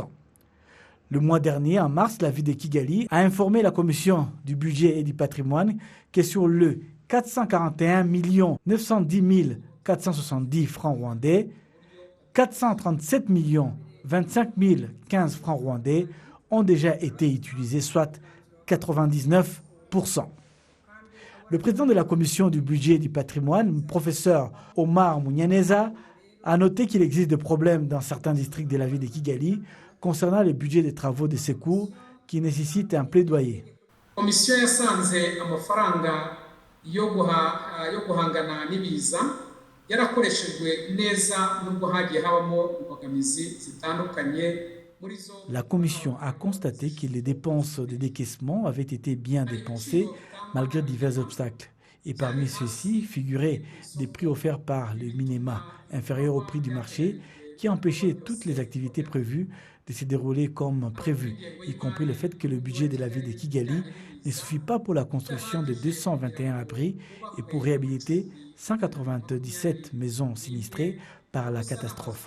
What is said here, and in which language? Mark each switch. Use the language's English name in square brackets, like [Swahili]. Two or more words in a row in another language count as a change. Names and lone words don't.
[French] Le mois dernier, en mars, la ville de Kigali a informé la commission du budget et du patrimoine que sur le 441 910 470 francs rwandais, 437 25 015 francs rwandais ont déjà été utilisés, soit 99%. Le président de la commission du budget et du patrimoine, professeur Omar Munyaneza, a noté qu'il existe des problèmes dans certains districts de la ville de Kigali concernant le budget des travaux de secours qui nécessitent un plaidoyer. [Kinyarwanda] Commission yasanze amafaranga yo guhangana n'ibiza yarakoreshejwe neza nubwo hagiye habamo imbogamizi zitandukanye. [French] La commission a constaté que les dépenses de décaissement avaient été bien dépensées malgré divers obstacles. Et parmi ceux-ci figuraient des prix offerts par le MINEMA, inférieurs au prix du marché, qui empêchaient toutes les activités prévues de se dérouler comme prévu, y compris le fait que le budget de la ville de Kigali ne suffit pas pour la construction de 221 abris et pour réhabiliter 197 maisons sinistrées par la catastrophe.